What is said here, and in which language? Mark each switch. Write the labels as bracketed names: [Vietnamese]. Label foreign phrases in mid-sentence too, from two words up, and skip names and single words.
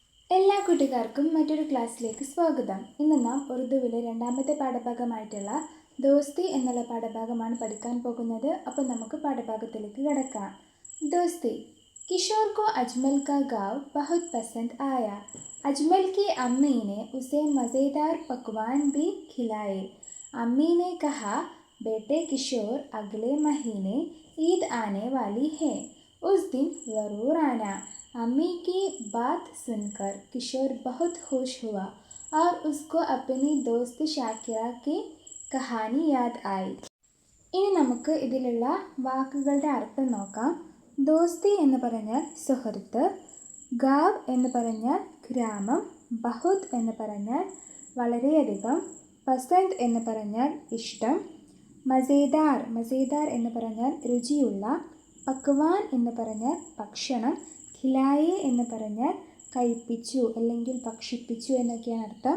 [Malayalam] എല്ലാ കൂട്ടുകാർക്കും മറ്റൊരു ക്ലാസ്സിലേക്ക് സ്വാഗതം. ഇന്ന് നാം ഉറുദുവിലെ രണ്ടാമത്തെ പാഠഭാഗമായിട്ടുള്ള ദോസ്തി എന്നുള്ള പാഠഭാഗമാണ് പഠിക്കാൻ പോകുന്നത്. അപ്പോൾ നമുക്ക് പാഠഭാഗത്തിലേക്ക് കിടക്കാം. [Urdu] दोस्ती. کشور کو اجمل کا گاؤں بہت پسند آیا. اجمل کی امی نے اسے مزیدار پکوان بھی کھلائے. امی نے کہا، بیٹے کشور، اگلے مہینے عید آنے والی ہے، اس دن ضرور آنا. امی کی بات سن کر کشور بہت خوش ہوا اور اس کو اپنی دوست شاکرہ کی کہانی یاد آئی. [Malayalam] ഇനി നമുക്ക് ഇതിലുള്ള വാക്കുകളുടെ അർത്ഥം നോക്കാം. ദോസ്തി എന്ന് പറഞ്ഞാൽ സുഹൃത്ത്, ഗാവ് എന്ന് പറഞ്ഞാൽ ഗ്രാമം, ബഹുത് എന്ന് പറഞ്ഞാൽ വളരെയധികം, പസന്ത് എന്ന് പറഞ്ഞാൽ ഇഷ്ടം, മസേദാർ എന്ന് പറഞ്ഞാൽ രുചിയുള്ള, പക്വാൻ എന്ന് പറഞ്ഞാൽ ഭക്ഷണം, ഖിലായെ എന്ന് പറഞ്ഞാൽ കഴിപ്പിച്ചു അല്ലെങ്കിൽ ഭക്ഷിപ്പിച്ചു എന്നൊക്കെയാണ് അർത്ഥം.